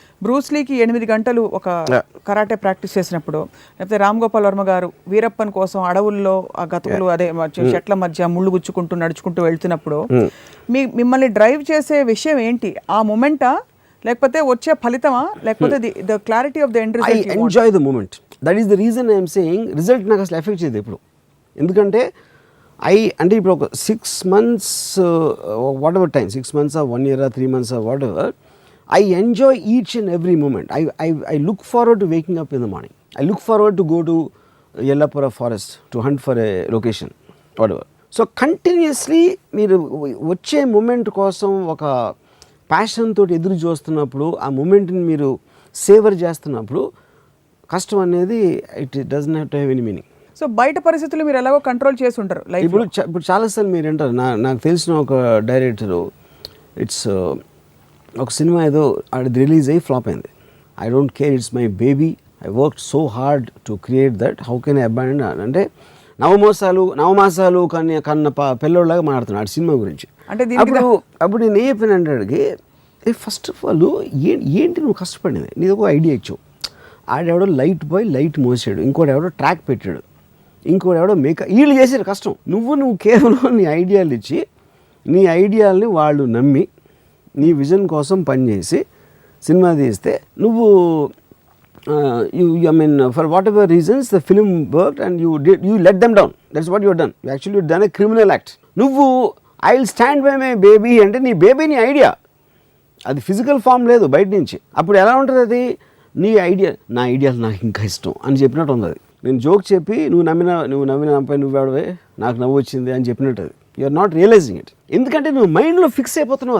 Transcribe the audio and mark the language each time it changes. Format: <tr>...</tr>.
<te>బ్రూస్లీకి 8 గంటలు ఒక karate practice చేసినప్పుడు, లేకపోతే రామ్ గోపాల్ వర్మ గారు వీరప్పన్ కోసం అడవుల్లో ఆ గతుకులు అదే చెట్ల మధ్య ముళ్ళు గుచ్చుకుంటూ నడుచుకుంటూ వెళ్తున్నప్పుడు మిమ్మల్ని డ్రైవ్ చేసే విషయం ఏంటి? ఆ మూమెంటా, లేకపోతే వచ్చే ఫలితమా, లేకపోతే</te> <en>The clarity of the end result? I enjoy the moment. That is the reason I'm saying result</en> <te>నాకు అసలు ఎఫెక్ట్ చేయదు ఎప్పుడు. ఎందుకంటే అంటే ఇప్పుడు ఒక</te> <en>6 months whatever time, 6 months or 1 year or 3 months or whatever, I enjoy each and every moment. I look forward to waking up in the morning. I look forward to go to Yellapura forest to hunt for a location, whatever.</en> <te>So continuously మీరు వచ్చే moment కోసం ఒక passion తోటి ఎదురు చూస్తున్నప్పుడు, ఆ మూమెంట్ని మీరు saver చేస్తున్నప్పుడు కష్టం అనేది</te> <en>It doesn't have to have any meaning.</en> <te>So బయట పరిస్థితులు మీరు ఎలాగో కంట్రోల్ చేసి ఉంటారు లైఫ్. ఇప్పుడు చాలాసార్లు మీరు అంటారు, నాకు తెలిసిన ఒక డైరెక్టరు, ఇట్స్ ఒక సినిమా ఏదో అది రిలీజ్ అయ్యి ఫ్లాప్ అయింది.</te> <en>I don't care, it's my baby, I work so hard to create that, how can I abandon.</en> <te>అంటే నవమాసాలు కన్న పిల్లోళ్ళలాగా మాట్లాడుతున్నాడు ఆ సినిమా గురించి. అంటే అప్పుడు నేను ఏ చెప్పిన అంటే, ఫస్ట్ ఆఫ్ ఆల్ ఏంటి నువ్వు కష్టపడింది, నీది ఒక ఐడియా ఇచ్చావు. ఆడెవడో లైట్ బాయ్ లైట్ మోసాడు, ఇంకోటి ఎవడో ట్రాక్ పెట్టాడు, ఇంకోటి ఎవడో మేకప్, వీళ్ళు చేసారు కష్టం. నువ్వు కేవలం నీ ఐడియాలు ఇచ్చి, నీ ఐడియాలని వాళ్ళు నమ్మి నీ విజన్ కోసం పనిచేసి సినిమా తీస్తే నువ్వు</te> <en>I mean for whatever reasons the film worked and you let them down. That's what you have done. You actually done a criminal act.</en> <te>నువ్వు</te> <en>I will stand by my baby</en> <te>అంటే నీ baby నీ idea, అది physical form లేదు బయట నుంచి. అప్పుడు ఎలా ఉంటుంది అది, నీ ఐడియా నా ఐడియాలు నాకు ఇంకా ఇష్టం అని చెప్పినట్టు ఉంది. అది నేను జోక్ చెప్పి నువ్వు నమ్మినపై నువ్వెవడవే నాకు నవ్వు వచ్చింది అని చెప్పినట్టు. అది</te> <en>You are not realising it.</en> <te>ఎందుకంటే నువ్వు మైండ్లో ఫిక్స్ అయిపోతున్నావు.</te>